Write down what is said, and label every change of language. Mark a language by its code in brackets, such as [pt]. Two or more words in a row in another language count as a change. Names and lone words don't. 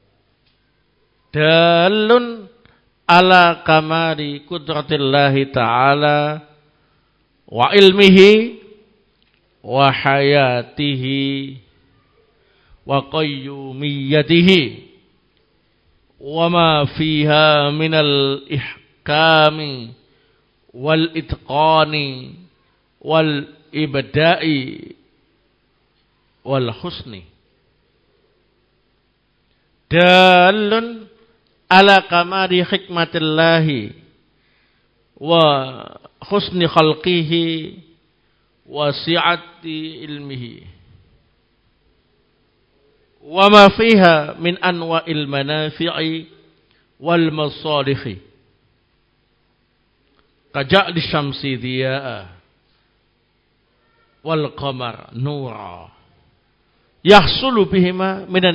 [ar] دال على كمال قدرة الله تعالى وعلمه وحياته وقيوميته وما فيها من الإحكام والإتقان والإبداع والحسن دال على كمال حكمة الله وحسن خلقه وسعة علمه وما فيها من أنواع المنافع والمصالح كجعل الشمس ضياء والقمر نورا يحصل بهما منن